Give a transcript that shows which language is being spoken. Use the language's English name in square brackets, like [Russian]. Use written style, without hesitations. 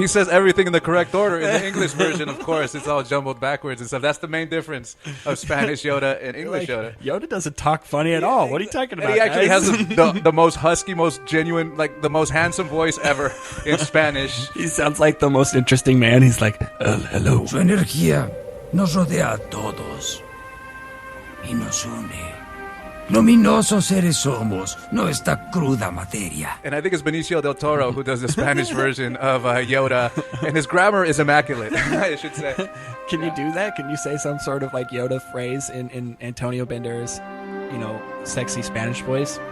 [English] He says everything in the correct order. In the English version, of course, it's all jumbled backwards and stuff. That's the main difference of Spanish Yoda and English Yoda. Yoda doesn't talk funny at all. What are you talking about, he actually guys? has the most husky, most genuine, like the most handsome voice ever in Spanish. He sounds like the most interesting man. He's like, hello. [Spanish] Su energía nos rodea a todos y nos une. Luminosos seres somos, no esta cruda materia. [English] And I think it's Benicio del Toro who does the Spanish version of Yoda, and his grammar is immaculate, I should say. Can you do that? Can you say some sort of like Yoda phrase in Antonio Banderas' sexy Spanish voice?